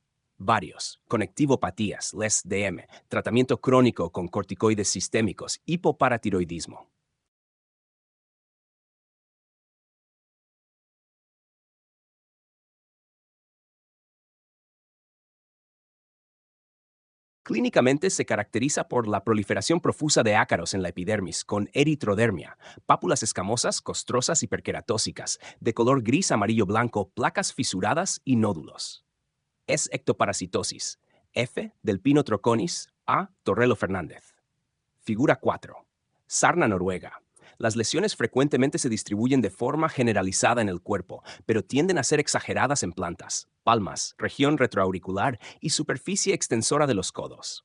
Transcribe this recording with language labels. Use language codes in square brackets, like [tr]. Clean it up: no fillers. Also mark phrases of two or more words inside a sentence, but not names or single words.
[es] Varios, conectivopatías, LES-DM, tratamiento crónico con corticoides sistémicos, hipoparatiroidismo. Clínicamente se caracteriza por la proliferación profusa de ácaros en la epidermis con eritrodermia, pápulas escamosas, costrosas y perqueratósicas, de color gris amarillo blanco, placas fisuradas y nódulos. Es ectoparasitosis. F. del Pino troconis. A. Torrelo Fernández. Figura 4. Sarna noruega. Las lesiones frecuentemente se distribuyen de forma generalizada en el cuerpo, pero tienden a ser exageradas en plantas, palmas, región retroauricular y superficie extensora de los codos.